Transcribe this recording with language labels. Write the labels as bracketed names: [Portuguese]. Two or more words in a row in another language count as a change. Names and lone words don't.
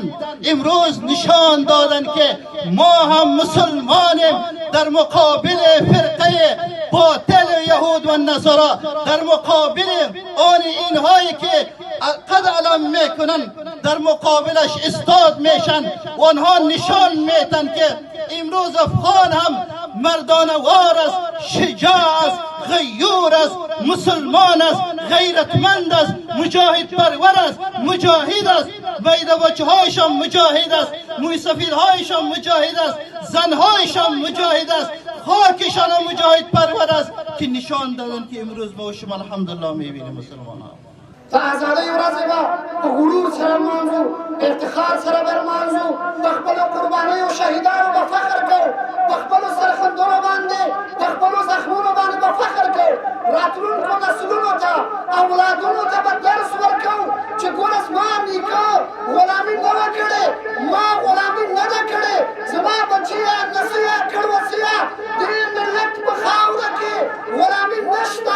[Persian] امروز نشان دادن که ما هم مسلمانیم در مقابل فرقه باطل یهود و نصارا، در مقابل آن اینهایی که قد علم میکنن در مقابلش استاد میشن و آنها نشان میتن که امروز افغان هم مردانوار است، شجاع است، غیور است، مسلمان است، غیرتمند است، مجاهد پرور است، مجاهد است. ویده بچه هایشان مجاهد است، موی سفید هایشان مجاهد است، زن هایشان مجاهد است، خاکشان مجاهد پرور است که نشان دادن که امروز با شما الحمدلله میبینیم مسلمان ها. [Pashto] تا ازادۍ ورځې به په غرور سره لمانځو، په افتخار سره به لمانځو، په خپلو قربانیو شهیدانو به فخر کوو، په خپلو سرښندنو باندې، په خپلو زخمونو باندې به فخر کوو. راتلونکو نسلونو ته اولادونو ته به درس ورکوو چې ګوره زما نیکه غلامي نه وه کړې، ما غلامي نه ده کړې، زما بچیه نسیه کړوسیه دې ملت په خاوره کې غلامي نشته.